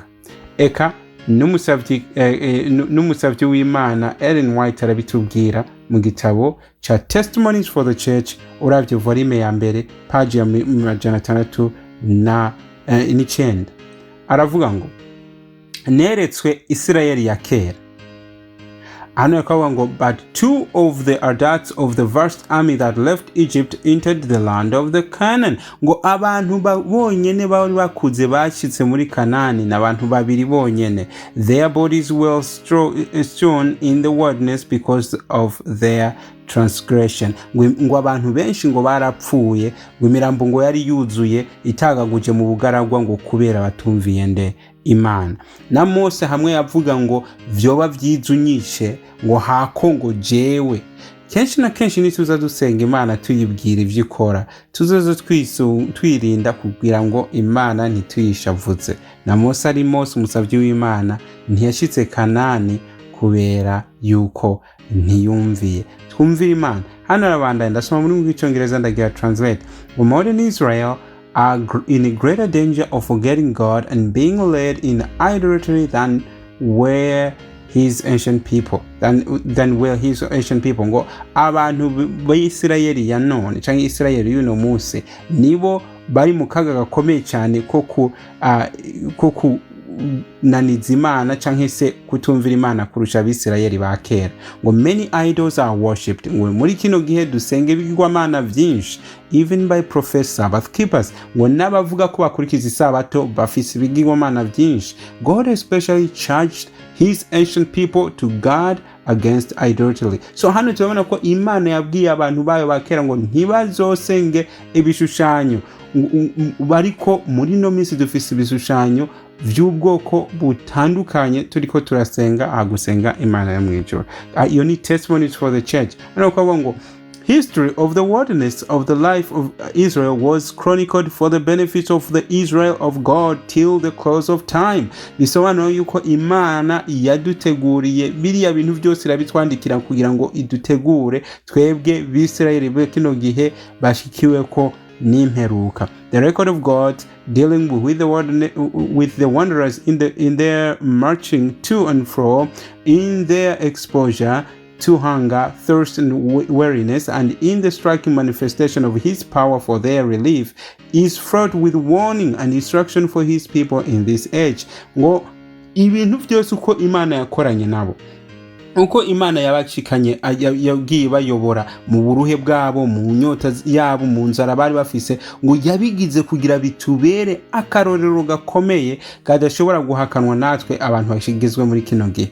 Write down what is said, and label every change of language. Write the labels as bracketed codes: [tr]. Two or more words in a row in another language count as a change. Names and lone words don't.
[rn] Eka n'umusavyi w'Imana Ellen White arabitubwira mu gitabo cha Testimonies for the Church, uravye volume ya mbere page ya 609, aravuga ngo neretswe Isirayeli ya kera. Hano yakavuga ngo [en] but two of the adults of the vast army that left Egypt entered the land of the Canaan. [rn] Ngo abantu bonyene bari bakuze bashitse muri Kanani n'abantu babiri bonyene. [en] Their bodies were strewn in the wilderness because of their transgression. [rn] Ngo abantu benshi ngo barapfuye, ngo imirambo ngo yari yuzuye itagaguje mu bugaragwa ngo kubera batumviye nde Imana. Na Mose hamwe yavuga ngo vyoba vyizunyishe ngo hako ngo jewe. Kenshi na kenshi nituza dusenga Imana tuyibwira ivyo ikora, tuzoze twirinda kugira ngo Imana ntituyishavuze. Na Mose ari Mose umusavyi w'Imana ntiyashitse Kanani kubera yuko ntiyumviye. Twumvira Imana. Hano arabandanya ndasoma muri rw'icyongereza ndagira translate. [en] Modern Israel are in a greater danger of forgetting God and being led in idolatry than were his ancient people. [rn] Ngo abantu b'Isirayeli ya none canke Isirayeli y'uno munsi nibo bari mu kaga gakomeye cyane ko naniza Imana canke se kutumvira Imana kurusha abisirayeli ba kera. Ngo [en] many idols are worshipped. [rn] Ngo muri kino gihe dusenga ibigirwamana vyinshi, [en] even by professed Sabbath keepers. [rn] Ngo n'abavuga ko bakurikiza isabato bafise ibigirwamana vyinshi. [en] God especially charged his ancient people to guard against idolatry. [rn] So hano turabona ko Imana yabwiye abantu bayo bakera ngo ntibazosenge ibishushanyo. Bariko muri no minsi dufise ibishushanyo vy'ubwoko butandukanye turiko turasenga gusenga Imana ya mwijuru. Iyo ni Testimonies for the Church. Hano kwa ngo [en] history of the wilderness of the life of Israel was chronicled for the benefit of the Israel of God till the close of time. [rn] Bisobanura yuko Imana yaduteguriye biriya bintu byose irabitwandikira kugira ngo idutegure twebwe b'Isirayeli b'kino gihe bashikiwe ko n'imperuka. [en] The record of God dealing with the wanderers in their marching to and fro, in their exposure to hunger, thirst, and weariness, and in the striking manifestation of his power for their relief, is fraught with warning and instruction for his people in this age. [rn] Ngo ibintu byose uko Imana yakoranye nabo, uko Imana yabacikanye yagiye bayobora mu buruhe bwabo, mu nyota yabo, mu nzara bari bafise, ngo yabigize kugira bitubere akarorero gakomeye kadashobora guhakanwa natwe abantu bashigizwe muri kino gihe.